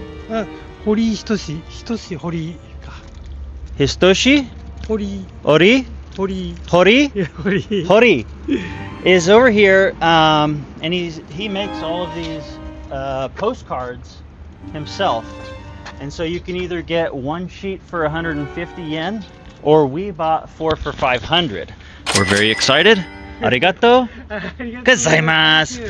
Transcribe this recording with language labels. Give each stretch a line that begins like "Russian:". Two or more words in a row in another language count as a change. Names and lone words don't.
English: Hori Hitoshi. Hitoshi Hori. Histoshi? Hori. Ori? Hori. Hori? Yeah, Hori. Hori. is over here, and he makes all of these postcards himself. And so you can either get one sheet for 150 yen, or we bought 4 for 500. We're very excited.
Japanese: ありがとうございます.